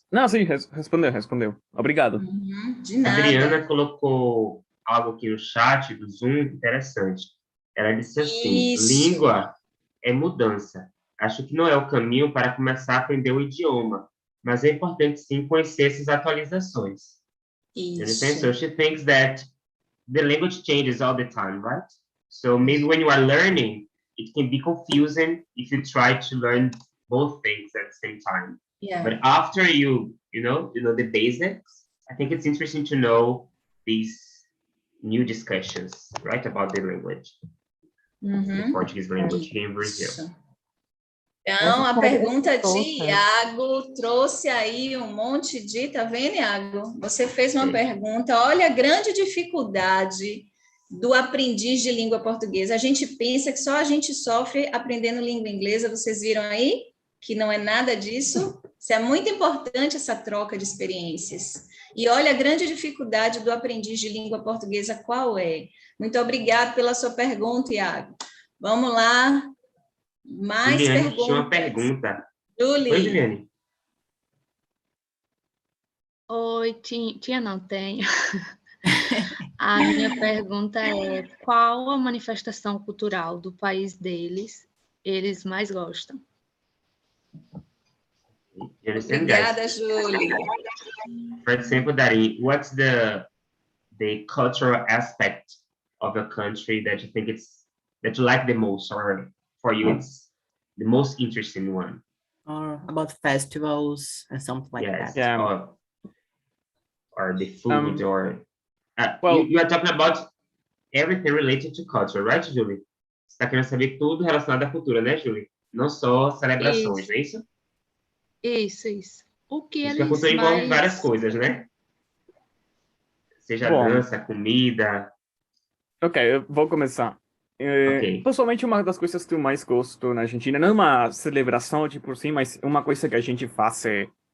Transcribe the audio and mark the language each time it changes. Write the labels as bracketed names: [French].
[Portuguese] Não, sim, respondeu. Obrigado. De nada. A Adriana colocou algo aqui no chat do Zoom interessante. Ela disse assim, língua é mudança. Acho que não é o caminho para começar a aprender o idioma, mas é importante sim conhecer essas atualizações. [English] So she thinks that the language changes all the time, right? So maybe when you are learning, it can be confusing if you try to learn both things at the same time. Yeah. But after you know the basics, I think it's interesting to know these new discussions, right, about the language, the Portuguese language here in Brazil. [Portuguese] Então, a pergunta de Iago trouxe aí um monte de... Tá vendo, Iago? Você fez uma pergunta. Olha a grande dificuldade do aprendiz de língua portuguesa. A gente pensa que só a gente sofre aprendendo língua inglesa. Vocês viram aí que não é nada disso? Isso é muito importante, essa troca de experiências. E olha a grande dificuldade do aprendiz de língua portuguesa, qual é? Muito obrigada pela sua pergunta, Iago. Vamos lá. Mais Juliane perguntas. tinha uma pergunta. Julie. Oi, Juliane. Oi, não tenho. A minha pergunta é: qual a manifestação cultural do país eles mais gostam? Obrigada, Julie. [English] For example, Dari, what's the cultural aspect of a country that you think that you like the most, or for you it's the most interesting one? Or about festivals and something like that. Yeah. Or the food, or well, you are talking about everything related to culture, right, Julie? [Portuguese] Você está querendo saber tudo relacionado à cultura, né, Julie? Não só celebrações, não é isso? Isso. O que Isso eles que a cultura envolve várias coisas, né? Seja dança, comida. Ok, eu vou começar. Pessoalmente, uma das coisas que eu mais gosto na Argentina, não é uma celebração de por si, mas uma coisa que a gente faz é